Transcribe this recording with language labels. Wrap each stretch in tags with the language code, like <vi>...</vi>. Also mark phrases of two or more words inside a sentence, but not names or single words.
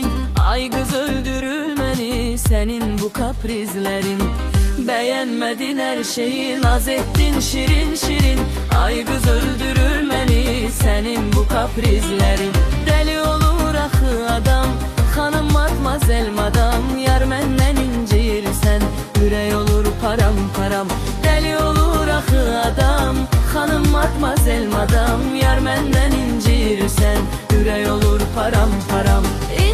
<tr>Ay kız öldürür beni senin bu kaprizlerin. Beğenmedin her şeyi, naz ettin şirin şirin. Ay kız öldürür beni senin bu kaprizlerin.</tr> <az>Deli olur axı adam, xanım, matmazel, madam, yar məndən incirsən. Ürək olur param param, deli olur axı adam. Xanım, matmazel, madam, yar məndən incirsən. Ürək olur param param.</az>